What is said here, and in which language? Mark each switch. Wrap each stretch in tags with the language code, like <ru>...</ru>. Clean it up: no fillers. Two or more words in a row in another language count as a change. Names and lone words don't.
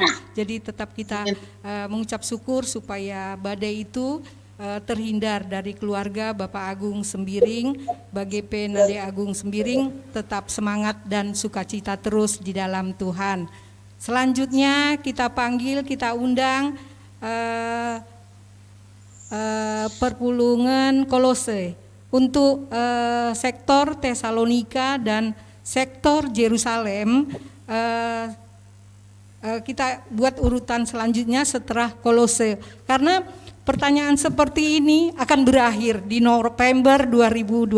<id>Jadi tetap kita mengucap syukur supaya badai itu terhindar dari keluarga Bapak Agung Sembiring, BGP Nade Agung Sembiring, tetap semangat dan sukacita terus di dalam Tuhan. Selanjutnya kita panggil, kita undang perpulungan Kolose untuk sektor Tesalonika dan sektor Yerusalem. Kita buat urutan selanjutnya setelah Kolose, karena pertanyaan seperti ini akan berakhir di November 2020.</id>